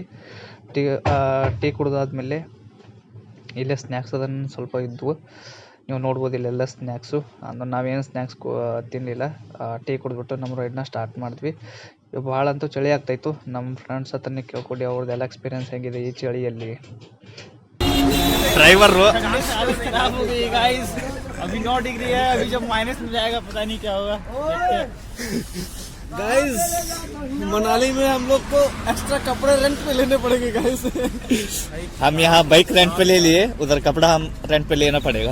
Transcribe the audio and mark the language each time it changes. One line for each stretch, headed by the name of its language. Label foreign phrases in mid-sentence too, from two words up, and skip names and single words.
Kannada: ಟೀ ಕುಡಿದಾದ್ಮೇಲೆ ಇಲ್ಲೇ ಸ್ನ್ಯಾಕ್ಸ್ ಅದನ್ನು ಸ್ವಲ್ಪ ಇದ್ವು, ನೀವು ನೋಡ್ಬೋದು ಇಲ್ಲೆಲ್ಲ ಸ್ನ್ಯಾಕ್ಸು. ಅಂದ್ರೆ ನಾವೇನು ಸ್ನ್ಯಾಕ್ಸ್ ತಿನ್ನಲಿಲ್ಲ. ಟೀ ಕುಡಿದ್ಬಿಟ್ಟು ನಮ್ಮ ರೈಡ್ನ ಸ್ಟಾರ್ಟ್ ಮಾಡಿದ್ವಿ. ಭಾಳ ಅಂತೂ ಚಳಿ ಆಗ್ತಾಯಿತ್ತು. ನಮ್ಮ ಫ್ರೆಂಡ್ಸ್ ಹತ್ರನೇ ಕೇಳ್ಕೊಡಿ ಅವ್ರದ್ದೆಲ್ಲ ಎಕ್ಸ್ಪೀರಿಯನ್ಸ್ ಹೇಗಿದೆ ಈ ಚಳಿಯಲ್ಲಿ.
Hindi: ड्राइवर खराब हो गई गाइस, अभी 9 डिग्री है, अभी जब माइनस में जाएगा पता नहीं क्या होगा। गाइस, मनाली में हम लोग को एक्स्ट्रा कपड़े रेंट पे लेने पड़ेंगे गाइस. हम यहाँ
English: bike rent
Hindi: पे ले लिए, उधर कपड़ा हम रेंट पे लेना पड़ेगा.